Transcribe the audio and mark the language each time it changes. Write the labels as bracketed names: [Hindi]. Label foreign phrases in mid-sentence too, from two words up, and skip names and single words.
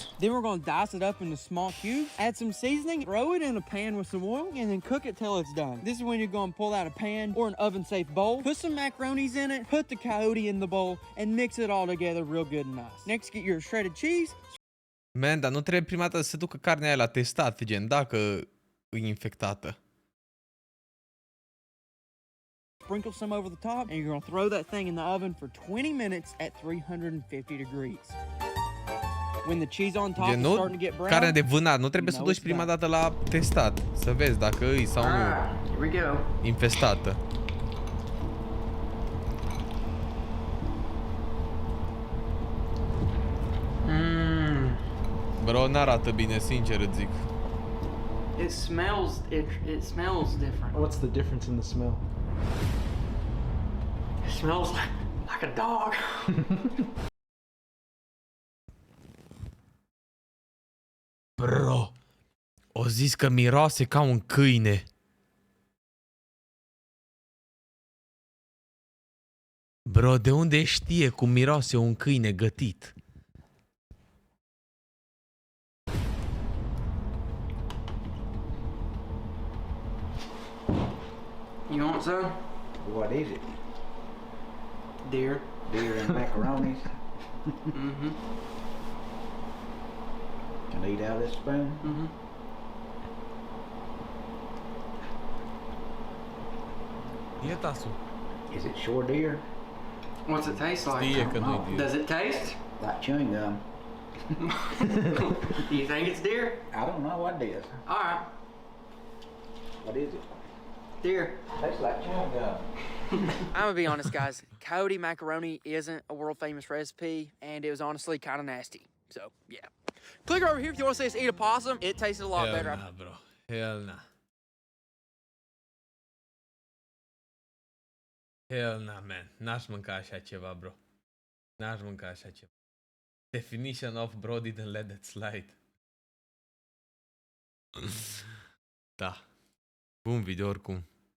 [English] Then we're gonna dice it up into small cubes, add some seasoning, throw it in a pan with some oil, and then cook it till it's done. This is when you're gonna pull out a pan or an oven-safe bowl, put some macaronis in it, put the coyote in the bowl, and mix it all together real good and nice. Next, get your shredded cheese. Man, [Romanian] dar nu trebuie prima dată să ducă carnea aia la testat, gen, dacă e infectată. [English] Sprinkle some over the top, and you're gonna throw that thing in the oven for 20 minutes at 350 degrees. When the cheese on top is starting to get brown, [Romanian] carnea de vânat, nu trebuie să duci prima dată la testat, să vezi dacă e sau nu infestată. Bro, n-arată bine, sincer îți zic. [English] It smells different. What's the difference in the smell? It smells like a dog. Bro, [Romanian] o zis că miroase ca un câine. Bro, de unde știe cum miroase un câine gătit? [English] You want some? What is it? Deer. Deer and macaronis? Mm-hmm. Can I eat out of this spoon? Mm-hmm. [Romanian] E tasul. [English] Is it shore deer? What's it taste like? [Romanian] Știe că nu-i [English] Does it taste? Like chewing gum? Do you think it's deer? I don't know what it is. All right. What is it? Deer. Tastes like chewing gum. I'm gonna be honest, guys. Coyote macaroni isn't a world famous recipe, and it was honestly kind of nasty. So, yeah. Click over here if you want to see us eat a possum. It tasted a lot Hell better. nah, bro. Hell nah. Hell nah, man. [Romanian] N-aș mânca așa ceva, bro. N-aș mânca așa ceva. [English] Definition of bro didn't let that slide. [Romanian] Da. Bun video oricum.